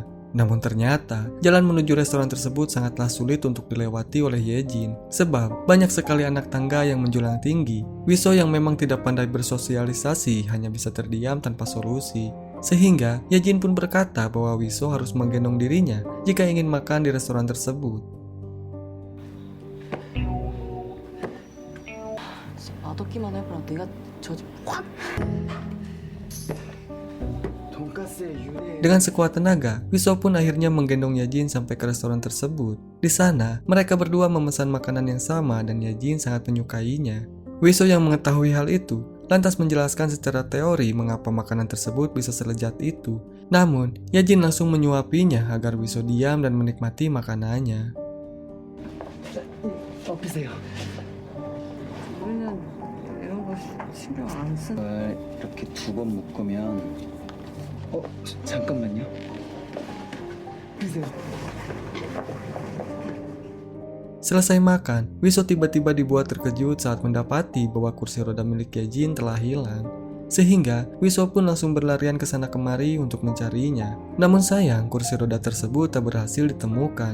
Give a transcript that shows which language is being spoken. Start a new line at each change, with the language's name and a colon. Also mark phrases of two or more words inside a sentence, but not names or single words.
Indonesian: Namun ternyata, jalan menuju restoran tersebut sangatlah sulit untuk dilewati oleh Yejin, sebab banyak sekali anak tangga yang menjulang tinggi. Wiso yang memang tidak pandai bersosialisasi hanya bisa terdiam tanpa solusi. Sehingga, Yejin pun berkata bahwa Wiso harus menggendong dirinya jika ingin makan di restoran tersebut.
Korean: 맛없기만 해봐라. 내가 저집 확.
Indonesian: Dengan sekuat tenaga, Wiso pun akhirnya menggendong Yejin sampai ke restoran tersebut. Di sana, mereka berdua memesan makanan yang sama dan Yejin sangat menyukainya. Wiso yang mengetahui hal itu, lantas menjelaskan secara teori mengapa makanan tersebut bisa selezat itu. Namun, Yejin langsung menyuapinya agar Wiso diam dan menikmati makanannya.
Korean: 우리는 신경 안 쓰. 이렇게 두 번 묶으면 잠깐만요.
Indonesian: Selesai makan, Wiso tiba-tiba dibuat terkejut saat mendapati bahwa kursi roda milik Yejin telah hilang. Sehingga Wiso pun langsung berlarian ke sana kemari untuk mencarinya. Namun sayang, kursi roda tersebut tak berhasil ditemukan.